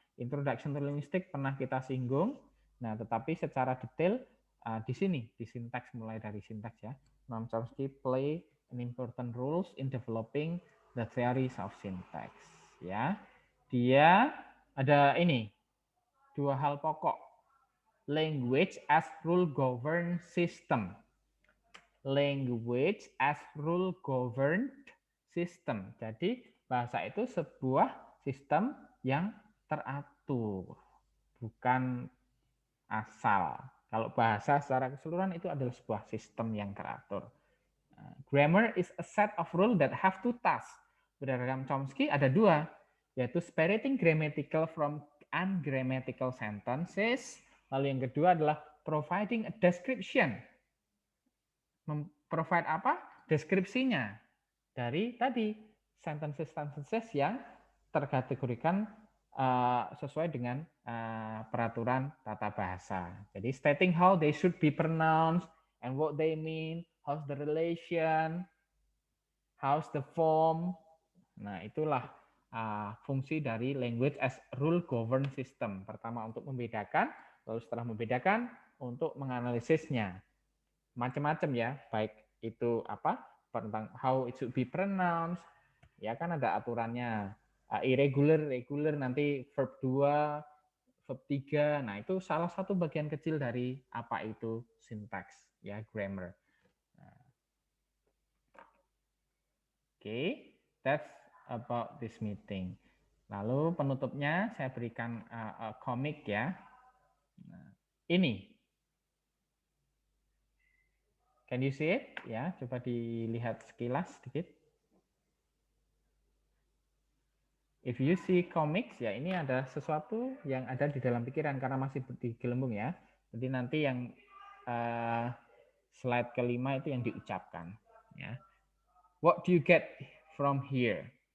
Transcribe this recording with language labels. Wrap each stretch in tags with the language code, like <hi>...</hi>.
<id>Introduction to Linguistics pernah kita singgung. Nah, tetapi secara detail di sini di syntax, mulai dari syntax ya.</id> <en>Noam Chomsky play an important roles in developing the theories of syntax ya.</en> <id>Dia ada ini dua hal pokok.</id> <en>Language as rule governed system. Language as rule governed system.</en> <id>Jadi bahasa itu sebuah sistem yang teratur, bukan asal. Kalau bahasa secara keseluruhan itu adalah sebuah sistem yang teratur.</id> <en>Grammar is a set of rules that have two tasks.</en> <id>Berdasarkan Chomsky ada dua, yaitu</id> <en>separating grammatical from ungrammatical sentences.</en> <id>Lalu yang kedua adalah</id> <en>providing a description. Provide</en> <id>apa? Deskripsinya dari tadi sentences yang terkategorikan sesuai dengan peraturan tata bahasa.</id> <en>Jadi stating how they should be pronounced and what they mean, how's the relation, how's the form.</en> <id>Nah, itulah fungsi dari</id> <en>language as rule governed system.</en> <id>Pertama untuk membedakan, lalu setelah membedakan untuk menganalisisnya. Macam-macam ya, baik itu apa tentang</id> <en>how it should be pronounced,</en> <id>ya kan ada aturannya, irregular, regular, nanti verb 2, verb 3. Nah, itu salah satu bagian kecil dari apa itu syntax ya, grammar. Nah.</id> <en>Oke, that's about this meeting.</en> <id>Lalu penutupnya saya berikan komik ya. Nah, ini.</id> <en>Can you see it?</en> <id>Ya, coba dilihat sekilas sedikit.</id> <en>If you see comics,</en> <id>ya ini ada sesuatu yang ada di dalam pikiran karena masih digelembung ya. Jadi nanti yang slide kelima itu yang diucapkan. Ya.</id> <en>What do you get from here?</en>